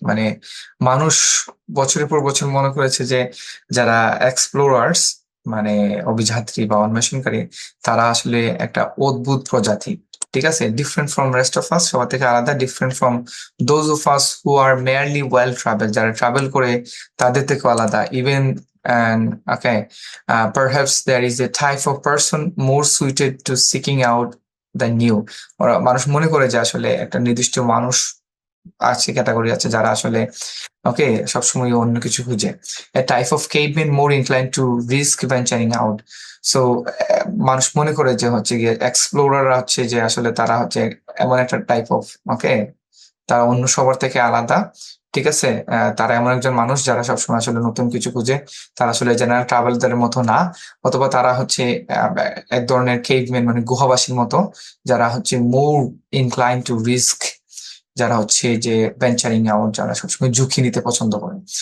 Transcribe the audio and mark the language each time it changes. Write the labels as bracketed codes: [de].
[bn] মানে মানুষ বছরের পর বছর মনে করেছে যে যারা এক্সপ্লোরার্স মানে অভিযাত্রী বা অন্বেষণকারী, তারা আসলে একটা অদ্ভুত প্রজাতি। [en] ঠিক আছে, different from rest of us, [bn] সবার থেকে আলাদা, [en] different from those of us who are merely well travel, [bn] যারা ট্রাভেল করে তাদের থেকেও আলাদা। [en] Even and okay, perhaps there is a type of person more suited to seeking out the new. [bn] ওরা মানুষ মনে করে যে আসলে একটা নির্দিষ্ট মানুষ আছে, ক্যাটাগরি আছে যারা আসলে ওকে সবসময় অন্য কিছু খুঁজে। [en] a type of caveman more inclined to risk venturing out. [bn] So মানুষ মনে করে যে হচ্ছে গিয়ে এক্সপ্লোরার হচ্ছে যে আসলে তারা হচ্ছে এমন একটা টাইপ অফ ওকে, তারা অন্য সবার থেকে আলাদা। ঠিক আছে, তারা এমন একজন মানুষ যারা সবসময় আসলে নতুন কিছু খুঁজে। তারা আসলে জেনারেল ট্রাভেলদের মতো না, অথবা তারা হচ্ছে এক ধরনের কেভম্যান মানে গুহাবাসীর মতো, যারা হচ্ছে [en] more incline to risk, [bn] যারা হচ্ছে যে ভেঞ্চারিং আউট, যারা সবসময় ঝুঁকি নিতে পছন্দ করে।